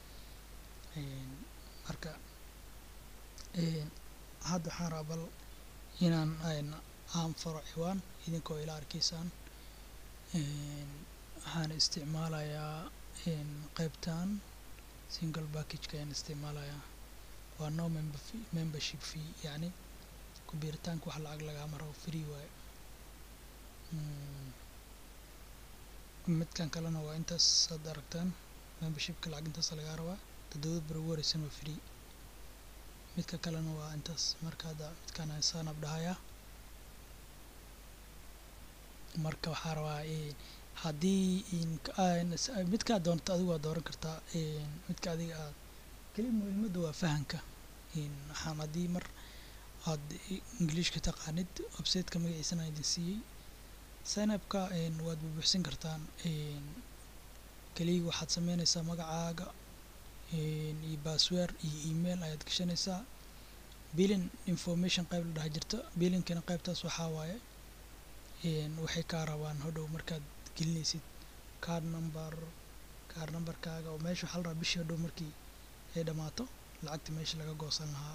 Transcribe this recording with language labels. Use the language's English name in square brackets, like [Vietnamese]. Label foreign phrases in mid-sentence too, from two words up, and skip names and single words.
[Somali] marka hadda waxaan rabaa bal inaan aan furo ciwaan idinkoo ila arkaysaan. waxaan isticmaalayaa qaybtan [English] single package-ka [Somali] ayaan isticmaalayaa. waa [English] no membership fee, [Somali] yacni ku biiritaanka wax lacag lagama rabo, free waaye. midkan kalena waa intaas aad aragtaan, membership-ka lacag intaas lagaa rabaa. 7 beri ugu horeysana waa free. midka kalena waa intaas. marka hadda midkaan aan [English] sign up [Somali] dhahayaa. marka waxaa rabaa haddii midkaa doonto adigu waa dooran kartaa. midka adiga aad kaliya muhiimadda waa fahanka. waxaan haddii mar aad Englishka taqaanid website-ka magaciisana idin siiyey, [English] sign up-ka [Somali] waad buuxsin kartaan. kaliya waxaad sameynaysaa magacaaga iyo password iyo email ayaad gashanaysaa. [English] billing information [Somali] qayb la dhaha jirto. billing-kana qaybtaas waxaa waaye waxay kaa rabaan hodhow markaad gelinaysid [English] card number-kaaga [Somali] oo meesha waxaa la rabaa bishii hodhow markii ay dhammaato lacagta meesha laga goosan lahaa.